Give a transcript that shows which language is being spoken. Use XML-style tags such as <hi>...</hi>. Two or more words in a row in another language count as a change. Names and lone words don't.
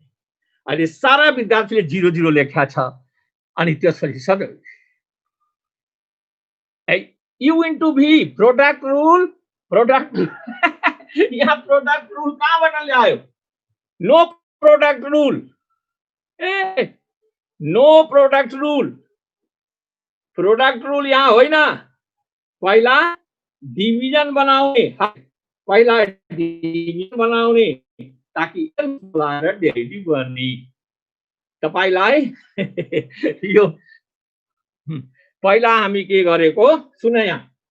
<ne>अहिले सारा विद्यार्थीले 0 लेख्या छ अनि त्यसपछि सबै</ne> <en>U into V product rule</en> <ne>यहाँ</ne> <en>product rule</en> <ne>कहाँबाट ल्यायो</ne> <en>no product</en> <ne>रूल यहाँ होइन पहिला डिभिजन बनाउने ताकि डेरिभेटिभ गर्ने तपाईलाई यो पहिला हामी के गरेको सुन यहाँ</ne>